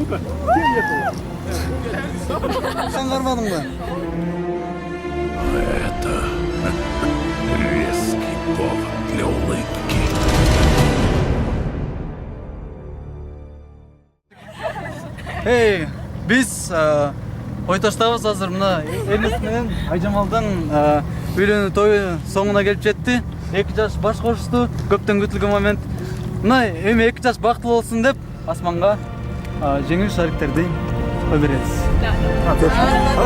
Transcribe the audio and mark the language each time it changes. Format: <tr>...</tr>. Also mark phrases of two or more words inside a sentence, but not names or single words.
<ru>Ну-ка, с кем ехала?</ru> <tr>Sen varmadın mı?</tr> <ru>Это резкий повод для улыбки.</ru> <ky>Эй, биз Кой таштабыз азыр мына Эрнест менен Айжамалдын үйлөнүү тою соңуна келип жетти. 2 жаш баш кошушту, көптөн күтүлгөн момент. Мына эми 2 жаш бактылуу болсун деп асманга жеңил шариктерди кой беребиз.</ky>